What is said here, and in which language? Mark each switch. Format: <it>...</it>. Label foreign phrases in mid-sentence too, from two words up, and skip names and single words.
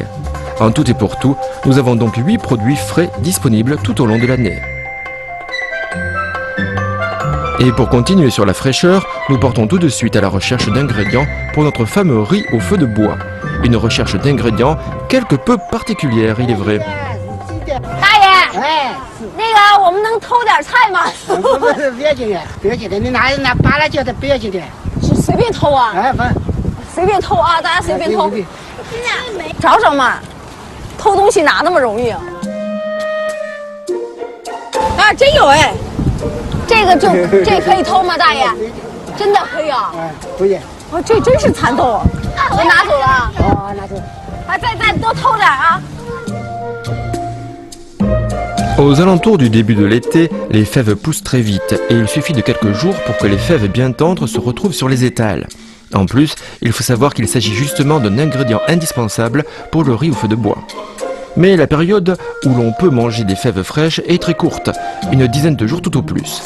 <fr>En tout et pour tout, nous avons donc 8 produits frais disponibles tout au long de l'année. Et pour continuer sur la fraîcheur, nous partons tout de suite à la recherche d'ingrédients pour notre fameux riz au feu de bois. Une recherche d'ingrédients quelque peu particulière, il est vrai.</fr> <zh>大爷，哎，那个我们能偷点菜吗？不是别进的，别进的，你拿扒拉叫他别进的。随便偷啊？哎，不，随便偷啊，大家随便偷。找找嘛，偷东西哪那么容易啊？啊，真有哎，这可以偷吗，大爷？真的可以啊？哎，可以。哦，这真是蚕豆啊！我拿走了。哦，拿走。啊，再多偷点啊！</zh> <fr>Aux alentours du début de l'été, les fèves poussent très vite et il suffit de quelques jours pour que les fèves bien tendres se retrouvent sur les étals. En plus, il faut savoir qu'il s'agit justement d'un ingrédient indispensable pour le riz au feu de bois. Mais la période où l'on peut manger des fèves fraîches est très courte, une dizaine de jours tout au plus.</fr>